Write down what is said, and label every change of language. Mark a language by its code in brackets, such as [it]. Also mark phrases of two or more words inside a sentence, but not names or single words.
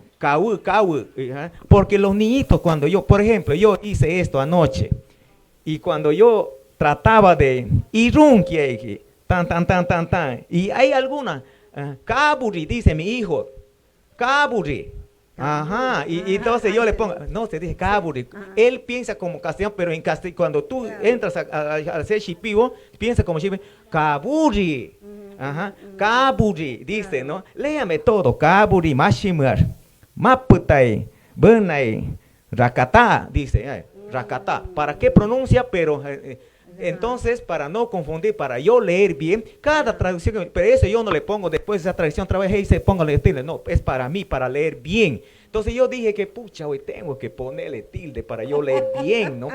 [es] Cau, porque los niñitos, cuando yo, por ejemplo, yo hice esto anoche, y cuando yo trataba de irunkie, tan, y hay alguna, caburi, dice mi hijo, caburi, ajá, y entonces yo le pongo, no, se dice caburi, él piensa como castellano, pero en castellano, cuando tú entras a ser shipibo, piensa como shipibo, caburi, ajá, kaburi, dice, ¿no? Léame todo, [shp] kaburi, mashimar, maputai, benai, rakata, [es] dice, rakata. ¿Para qué pronuncia? Pero, entonces, para no confundir, para yo leer bien, cada traducción, pero eso yo no le pongo después de esa traducción, otra vez, y se pongo a tilde, no, es para mí, para leer bien. Entonces yo dije que, pucha, hoy tengo que ponerle tilde para yo leer bien, ¿no?